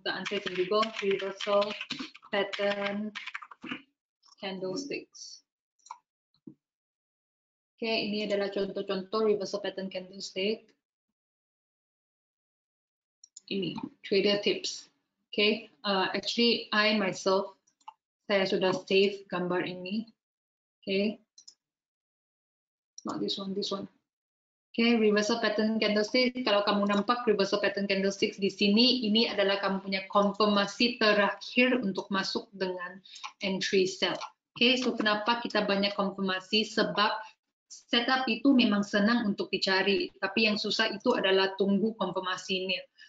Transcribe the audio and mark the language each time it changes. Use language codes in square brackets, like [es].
[en] The answer is Google, reversal pattern candlesticks. [ms] Okay, ini adalah contoh-contoh reversal pattern candlestick. Ini trader tips. Okay, [en] actually I myself [ms] saya sudah save gambar ini. [en] Okay, not this one, this one. Okay, reversal pattern candlestick. [ms] Kalau kamu nampak reversal pattern candlestick di sini, ini adalah kamu punya konfirmasi terakhir untuk masuk dengan entry sell. Okay, so kenapa kita banyak konfirmasi? Sebab setup itu memang senang untuk dicari, tapi yang susah itu adalah tunggu konfirmasinya.